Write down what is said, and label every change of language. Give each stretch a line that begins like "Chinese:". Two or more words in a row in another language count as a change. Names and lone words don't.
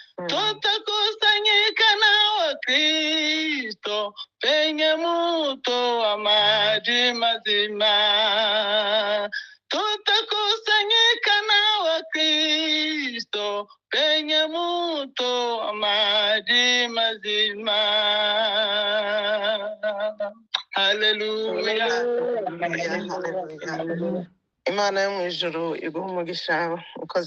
Swahili: Tutakusanyika na Wakristo penye mto wa maji mazima. Tutakusanyika na Wakristo penye mto di mazima. Hallelujah. Hallelujah. Hallelujah.
Kinyarwanda: Imana yo mu ijuru iguha umugisha ukoze